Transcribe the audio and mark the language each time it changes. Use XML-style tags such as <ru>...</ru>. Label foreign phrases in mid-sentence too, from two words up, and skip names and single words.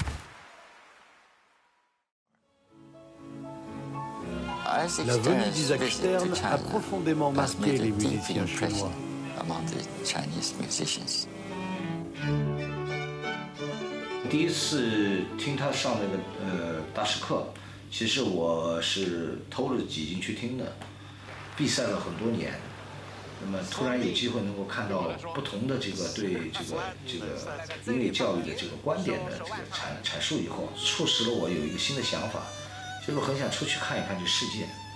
<fr>La venue d'Isaac Stern a profondément marqué les musiciens chinois.</fr> <zh>第一次听他上那个大师课，其实我是偷了挤进去听的。比赛了很多年，那么突然有机会能够看到不同的这个对这个音乐教育的这个观点的这个阐述以后，促使了我有一个新的想法，就是我很想出去看一看这世界。</zh>